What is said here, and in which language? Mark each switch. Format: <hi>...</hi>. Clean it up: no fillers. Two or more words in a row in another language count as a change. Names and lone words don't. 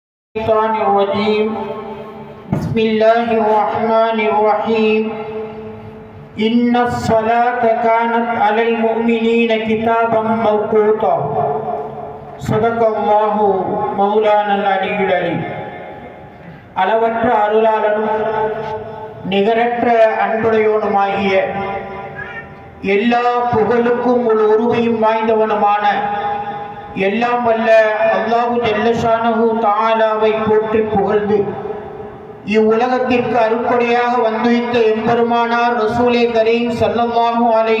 <ar>الشيطان الرجيم بسم الله الرحمن الرحيم إن الصلاة كانت على المؤمنين كتابا موقوتا صدق الله مولانا العلي العليم</ar> <ta>அளவற்ற அருளாளனும் நிகரற்ற அன்புடையோனுமாகிய எல்லா புகழுக்கும் ஒரு உரிமையும் வாய்ந்தவனுமான எல்லாம் வல்ல</ta> <ar>الله جل شأنه</ar> <ta>தஆலாவை போற்றி புகழ்ந்து இவ்வுலகத்திற்கு அருட்கொடையாக வந்துவித்த எம்பெருமானார் ரசூலே கரீம்</ta> <ar>صلى الله عليه</ar>